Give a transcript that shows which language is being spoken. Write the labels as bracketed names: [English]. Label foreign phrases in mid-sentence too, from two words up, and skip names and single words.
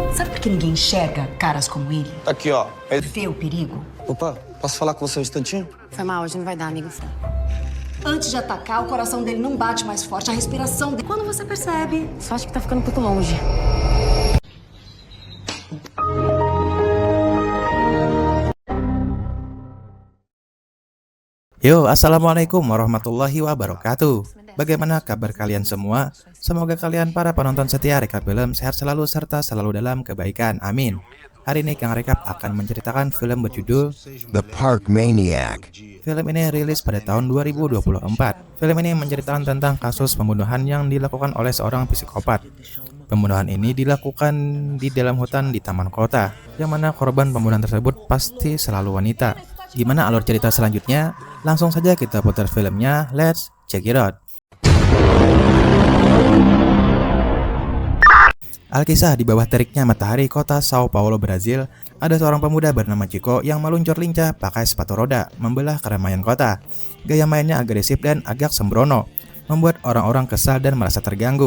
[Portuguese] Sabe por que ninguém enxerga caras como ele? Aqui, ó. Vê o perigo? Opa, posso falar com você um instantinho? Foi mal, hoje não vai dar, amigo. Antes de atacar, o coração dele não bate mais forte, a respiração dele. Quando você percebe? Só acho que tá ficando um pouco longe. [Arabic] Yo, السلام عليكم ورحمة الله وبركاته. [Indonesian] Bagaimana kabar kalian semua? Semoga kalian para penonton setia Rekap Film sehat selalu serta selalu dalam kebaikan. Amin. Hari ini Kang Rekap akan menceritakan film berjudul The Park Maniac. Film ini rilis pada tahun 2024. Film ini menceritakan tentang kasus pembunuhan yang dilakukan oleh seorang psikopat. Pembunuhan ini dilakukan di dalam hutan di taman kota, yang mana korban pembunuhan tersebut pasti selalu wanita. Gimana alur cerita selanjutnya? Langsung saja kita putar filmnya, [English] let's check it out. [Indonesian] Alkisah di bawah teriknya matahari kota Sao Paulo, Brazil, ada seorang pemuda bernama Chico yang meluncur lincah pakai sepatu roda, membelah keramaian kota. Gaya mainnya agresif dan agak sembrono, membuat orang-orang kesal dan merasa terganggu.